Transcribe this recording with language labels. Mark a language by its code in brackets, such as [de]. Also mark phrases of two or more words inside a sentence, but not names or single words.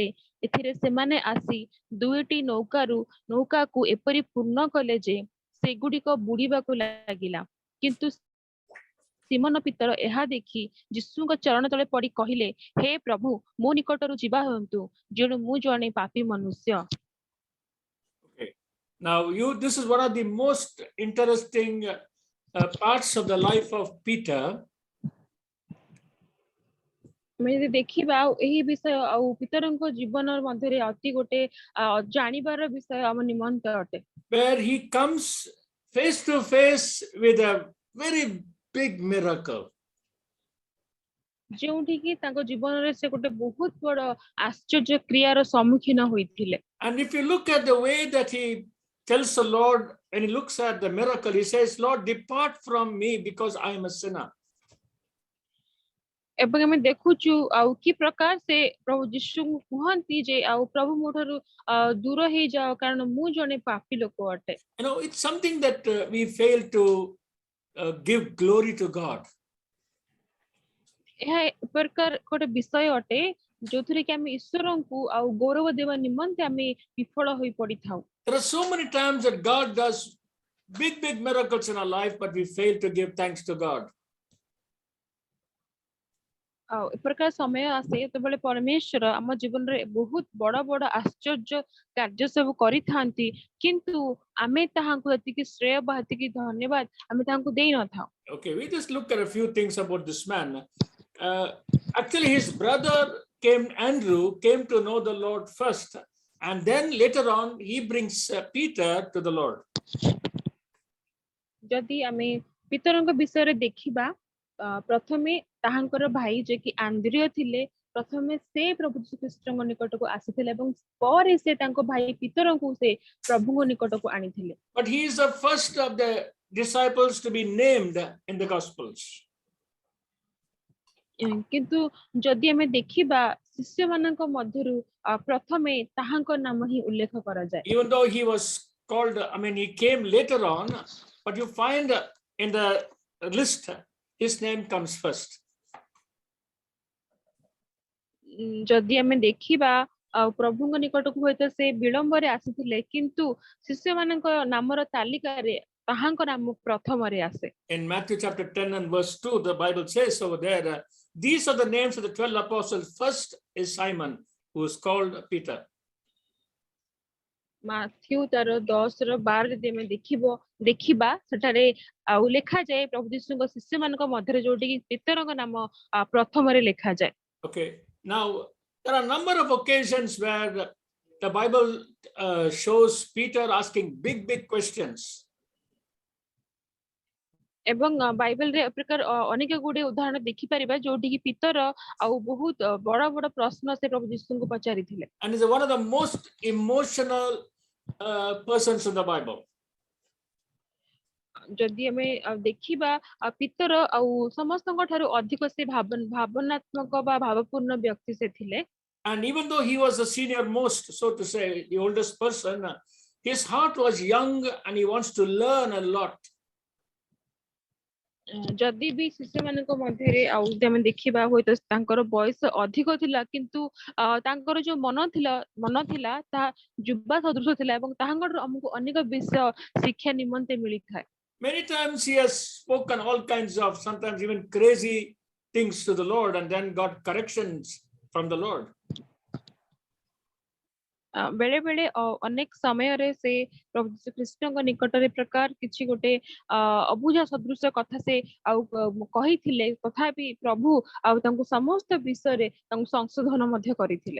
[or] ଏଥିରେ ସେମାନେ ଆସି 2ଟି ନୌକାକୁ ଏପରି ପୂର୍ଣ୍ଣ କଲେ ଯେ ସେଗୁଡ଼ିକ ବୁଡ଼ିବାକୁ ଲାଗିଲା. କିନ୍ତୁ ସିମୋନ ପିତର ଏହା ଦେଖି ଯୀଶୁଙ୍କ ଚରଣ ତଳେ ପଡ଼ି କହିଲେ, ହେ ପ୍ରଭୁ, ମୋ ନିକଟରୁ ଯିବା ହୁଅନ୍ତୁ, ଯେଣୁ ମୁଁ ଜଣେ ପାପୀ ମନୁଷ୍ୟ. [en] Okay. Now this is one of the most interesting parts of the life of Peter. [or] ଆମେ ଦେଖିବା ଏହି ବିଷୟ ଆଉ ପିତରଙ୍କ ଜୀବନ ମଧ୍ୟରେ ଅତି ଗୋଟେ ଜାଣିବାର ବିଷୟ ଆମ ନିମନ୍ତେ ଅଟେ. [en] Where he comes face to face with a very big miracle. [or] ଯେଉଁଠି କି ତାଙ୍କ ଜୀବନରେ ସେ ଗୋଟେ ବହୁତ ବଡ଼ ଆଶ୍ଚର୍ଯ୍ୟ କ୍ରିୟାର ସମ୍ମୁଖୀନ ହୋଇଥିଲେ. [en] And if you look at the way that he tells the Lord, when he looks at the miracle, he says, Lord, depart from me because I am a sinner. [or] ଏବଂ ଆମେ ଦେଖୁଛୁ ଆଉ କି ପ୍ରକାର ସେ ପ୍ରଭୁ ଯୀଶୁଙ୍କୁ କୁହନ୍ତି ଯେ ଆଉ ପ୍ରଭୁ ମୋ ଠାରୁ ଦୂର ହେଇଯାଅ କାରଣ ମୁଁ ଜଣେ ପାପୀ ଲୋକ ଅଟେ. [en] You know, it's something that we fail to give glory to God. [or] ଏହା ପ୍ରକାର ଗୋଟେ ବିଷୟ ଅଟେ ଯୋଉଥିରେ କି ଆମେ ଈଶ୍ୱରଙ୍କୁ ଆଉ ଗୌରବ ଦେବା ନିମନ୍ତେ ଆମେ ବିଫଳ ହୋଇ ପଡିଥାଉ. [en] There are so many times that God does big miracles in our life, but we fail to give thanks to God. [or] ଆଉ ଏ ପ୍ରକାର ସମୟ ଆସେ ଯେତେବେଳେ ପରମେଶ୍ୱର ଆମ ଜୀବନରେ ବହୁତ ବଡ଼ ବଡ଼ ଆଶ୍ଚର୍ଯ୍ୟ କାର୍ଯ୍ୟ ସବୁ କରିଥାନ୍ତି କିନ୍ତୁ ଆମେ ତାହାଙ୍କୁ ଏତିକି ଶ୍ରେୟ ବା ଏତିକି ଧନ୍ୟବାଦ ଆମେ ତାହାଙ୍କୁ ଦେଇ ନଥାଉ. [en] Okay, we just look at a few things about this man. Actually, his brother Andrew came to know the Lord first, and then later on he brings Peter to the Lord. [or] ଯଦି ଆମେ ପିତରଙ୍କ ବିଷୟରେ ଦେଖିବା ପ୍ରଥମେ ତାହାଙ୍କର ଭାଇ ଯେ କି ଆନ୍ଦ୍ରିୟ ଥିଲେ ପ୍ରଥମେ ସେ ପ୍ରଭୁ ଯୀଶୁ ଖ୍ରୀଷ୍ଟଙ୍କ ନିକଟକୁ ଆସିଥିଲେ ଏବଂ ପରେ ସେ ତାଙ୍କ ଭାଇ ପିତରଙ୍କୁ ସେ ପ୍ରଭୁଙ୍କ ନିକଟକୁ ଆଣିଥିଲେ. [en] But he is the first of the disciples to be named in the Gospels. [or] କିନ୍ତୁ ଯଦି ଆମେ ଦେଖିବା ଶିଷ୍ୟମାନଙ୍କ ମଧ୍ୟରୁ ପ୍ରଥମେ ତାହାଙ୍କ ନାମ ହିଁ ଉଲ୍ଲେଖ କରାଯାଏ. [en] Even though he was called, he came later on, but you find in the list his name comes first. [or] ଯଦି ଆମେ ଦେଖିବା ଆଉ ପ୍ରଭୁଙ୍କ ନିକଟକୁ ହୁଏତ ସେ ବିଳମ୍ବରେ ଆସିଥିଲେ କିନ୍ତୁ ଶିଷ୍ୟମାନଙ୍କ ନାମର ତାଲିକାରେ ତାହାଙ୍କ ନାମ ପ୍ରଥମରେ ଆସେ. [en] In Matthew chapter 10 and verse 2, the Bible says over there, these are the names of the 12 apostles. First is Simon, who is called Peter. [or] ମାଥ୍ୟୁ ତାର 10-12 ଯଦି ଆମେ ଦେଖିବା ସେଠାରେ ଆଉ ଲେଖାଯାଏ ପ୍ରଭୁ ଯୀଶୁଙ୍କ ଶିଷ୍ୟମାନଙ୍କ ମଧ୍ୟରେ ଯୋଉଠି କି ପିତରଙ୍କ ନାମ ପ୍ରଥମରେ ଲେଖାଯାଏ. [en] Okay, now there are a number of occasions where the Bible shows Peter asking big questions. [or] ଏବଂ ବାଇବେଲରେ ପ୍ରକାର ଅନେକ ଗୁଡିଏ ଉଦାହରଣ ଦେଖିପାରିବା ଯୋଉଠି କି ପିତର ଆଉ ବହୁତ ବଡ ବଡ ପ୍ରଶ୍ନ ସେ ପ୍ରଭୁ ଯୀଶୁଙ୍କୁ ପଚାରିଥିଲେ. [en] And is one of the most emotional persons in the Bible. [or] ଯଦି ଆମେ ଦେଖିବା ପିତର ଆଉ ସମସ୍ତଙ୍କ ଠାରୁ ଅଧିକ ସେ ଭାବନାତ୍ମକ ବା ଭାବପୂର୍ଣ୍ଣ ବ୍ୟକ୍ତି ସେ ଥିଲେ. [en] And even though he was the senior most, so to say, the oldest person, his heart was young and he wants to learn a lot. [or] ଯଦି ବି ଶିଶୁମାନଙ୍କ ମଧ୍ୟରେ ଆଉ ଯଦି ଆମେ ଦେଖିବା ହୁଏତ ତାଙ୍କର ବୟସ ଅଧିକ ଥିଲା କିନ୍ତୁ ତାଙ୍କର ଯୋଉ ମନ ଥିଲା ତାହା ଯୁବା ସଦୃଶ ଥିଲା ଏବଂ ତାହାଙ୍କଠାରୁ ଆମକୁ ଅନେକ ବିଷୟ ଶିକ୍ଷା ନିମନ୍ତେ ମିଳିଥାଏ. [en] Many times he has spoken all kinds of, sometimes even crazy things to the Lord and then got corrections from the Lord. [or] ବେଳେ ବେଳେ ଅନେକ ସମୟରେ ସେ ପ୍ରଭୁ ଯୀଶୁ ଖ୍ରୀଷ୍ଟଙ୍କ ନିକଟରେ ପ୍ରକାର କିଛି ଗୋଟେ ଅବୁଝା ସଦୃଶ କଥା ସେ ଆଉ କହିଥିଲେ ତଥାପି ପ୍ରଭୁ ଆଉ ତାଙ୍କୁ ସମସ୍ତ ବିଷୟ ରେ ତାଙ୍କୁ ସଂଶୋଧନ ମଧ୍ୟ କରିଥିଲେ.